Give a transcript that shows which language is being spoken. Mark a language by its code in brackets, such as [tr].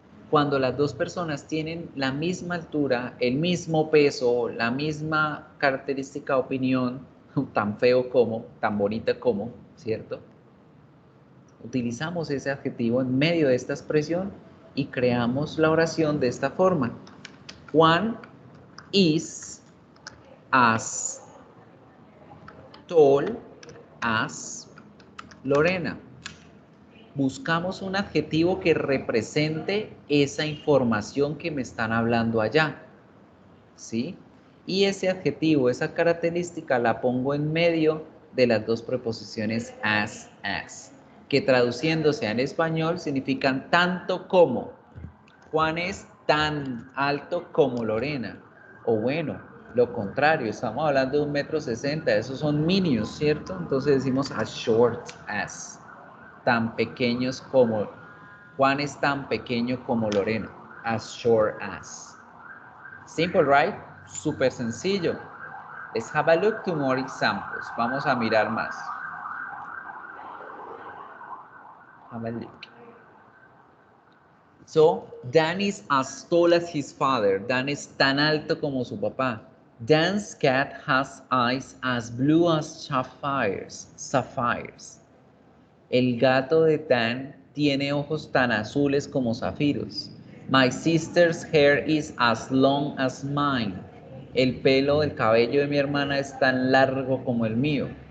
[es] Cuando las dos personas tienen la misma altura, el mismo peso, la misma característica, opinión, tan feo como, tan bonita como, ¿cierto? Utilizamos ese adjetivo en medio de esta expresión y creamos la oración de esta forma. [en] Juan is as tall as Lorena. [es] Buscamos un adjetivo que represente esa información que me están hablando allá, ¿sí? Y ese adjetivo, esa característica la pongo en medio de las dos preposiciones as, que traduciéndose al español significan tanto como. Juan es tan alto como Lorena. O bueno, lo contrario, estamos hablando de 1,60 m, esos son minions, ¿cierto? Entonces decimos [en] as short as. [es] Tan pequeños como, Juan es tan pequeño como Lorena, as short as. [en] Simple, right? [es] Súper sencillo. [en] Let's have a look to more examples. [es] Vamos a mirar más. [en] Have a look. So, Dan is as tall as his father. [es] Dan es tan alto como su papá. [en] Dan's cat has eyes as blue as sapphires. [es] El gato de Dan tiene ojos tan azules como zafiros. [en] My sister's hair is as long as mine. [es] El pelo del cabello de mi hermana es tan largo como el mío.